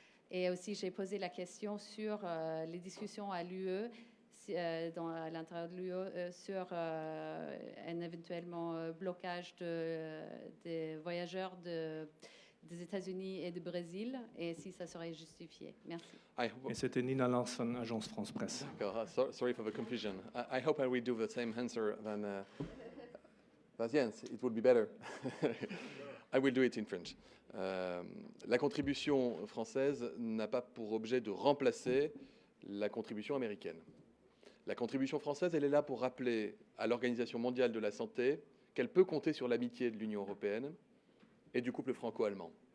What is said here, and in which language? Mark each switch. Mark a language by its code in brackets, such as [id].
[fr] Et aussi, j'ai posé la question sur les discussions à l'UE, à l'intérieur de l'UE, sur un éventuellement blocage des voyageurs des États-Unis et du Brésil, et si ça serait justifié. Merci. Et c'était Nina Larsson, Agence France Presse. [en] Sorry for the confusion. I hope I will do the same answer than Jens. It would be better. I will do it in French. [fr] La contribution française n'a pas pour objet de remplacer la contribution américaine. La contribution française, elle est là pour rappeler à l'Organisation mondiale de la santé qu'elle peut compter sur l'amitié de l'Union européenne et du couple franco-allemand.